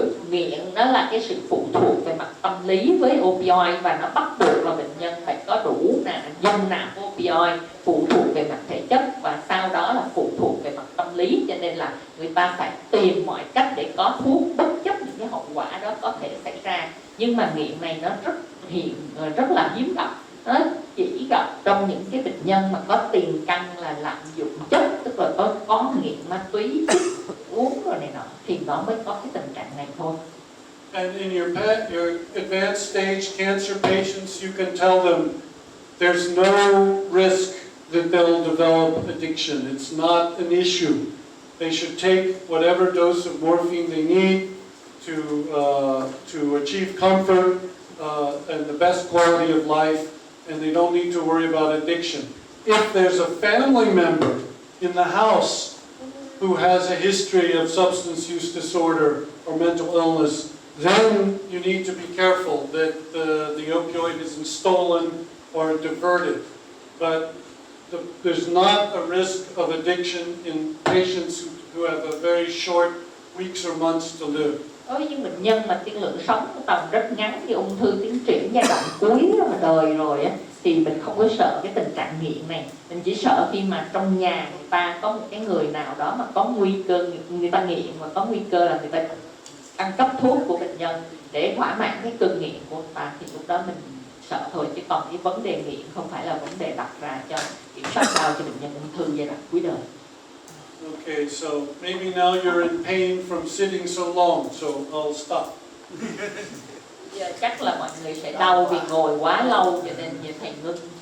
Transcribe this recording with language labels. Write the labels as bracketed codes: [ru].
[vi] Nghiện đó là cái sự phụ thuộc về mặt tâm lý với opioid và nó bắt buộc là bệnh nhân phải có đủ dung nạp opioid, phụ thuộc về mặt thể chất và sau đó là phụ thuộc về mặt tâm lý, cho nên là người ta phải tìm mọi cách để có thuốc bất chấp những cái hậu quả đó có thể xảy ra. Nhưng mà nghiện này nó rất là hiếm gặp, nó chỉ gặp trong những cái bệnh nhân mà có tiền căn là lạm dụng chất, tức là có nghiện ma túy, uống rồi này nọ thì nó mới có cái tình trạng này thôi. [en] And in your advanced stage cancer patients, you can tell them there's no risk that they'll develop addiction. It's not an issue. They should take whatever dose of morphine they need to achieve comfort and the best quality of life, and they don't need to worry about addiction. If there's a family member in the house who has a history of substance use disorder or mental illness, then you need to be careful that the opioid isn't stolen or diverted. But there's not a risk of addiction in patients who have a very short weeks or months to live. [vi] Đối với những bệnh nhân mà tiên lượng sống của tầm rất ngắn như ung thư tiến triển giai đoạn cuối đời rồi á, thì mình không có sợ cái tình trạng nghiện này. Mình chỉ sợ khi mà trong nhà người ta có một cái người nào đó mà có nguy cơ, người ta nghiện và có nguy cơ là người ta ăn cắp thuốc của bệnh nhân để thỏa mãn cái cơn nghiện của người ta, thì lúc đó mình sợ thôi. Chứ còn cái vấn đề nghiện không phải là vấn đề đặt ra cho kiểm soát đau cho bệnh nhân ung thư giai đoạn cuối đời. [en] Okay, so maybe now you're in pain from sitting so long, so I'll stop. [vi] Giờ chắc là mọi người sẽ đau vì ngồi quá lâu cho nên thầy ngưng.